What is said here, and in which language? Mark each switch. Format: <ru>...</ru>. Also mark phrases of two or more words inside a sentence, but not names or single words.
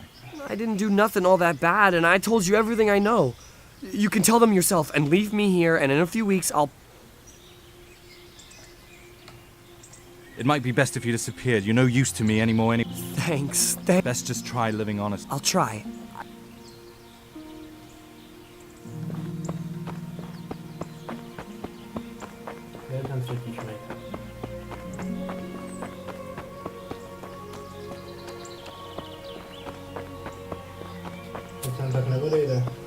<en>I didn't do nothing all that bad, and I told you everything I know. You can tell them yourself, and leave me here, and in a few weeks I'll... It might be best if you disappeared. You're no use to me anymore. Thanks. Best just try living honest. I'll try.</en> <cs>Kde je ten třetí šmejk? To sem tak neodejde.</cs>